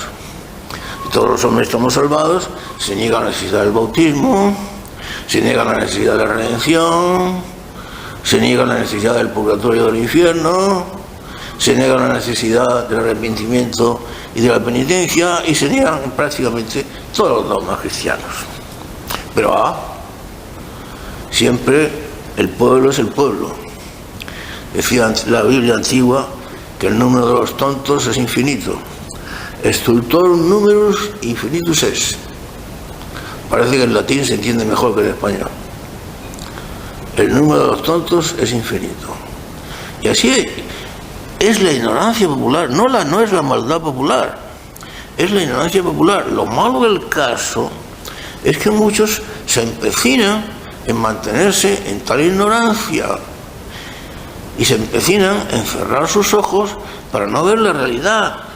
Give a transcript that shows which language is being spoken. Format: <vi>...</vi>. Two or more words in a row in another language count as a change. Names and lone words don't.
<es>Y todos los hombres estamos salvados, se niega la necesidad del bautismo, se niega la necesidad de la redención, se niega la necesidad del purgatorio del infierno, se niega la necesidad del arrepentimiento y de la penitencia, y se niegan prácticamente todos los dogmas cristianos. Pero siempre el pueblo es el pueblo. Decía la Biblia antigua que el número de los tontos es infinito.</es> <la>Stultorum numerus infinitus es.</la> <es>Parece que en latín se entiende mejor que en español. El número de los tontos es infinito. Y así es la ignorancia popular, no es la maldad popular, es la ignorancia popular. Lo malo del caso es que muchos se empecinan en mantenerse en tal ignorancia y se empecinan en cerrar sus ojos para no ver la realidad.</es>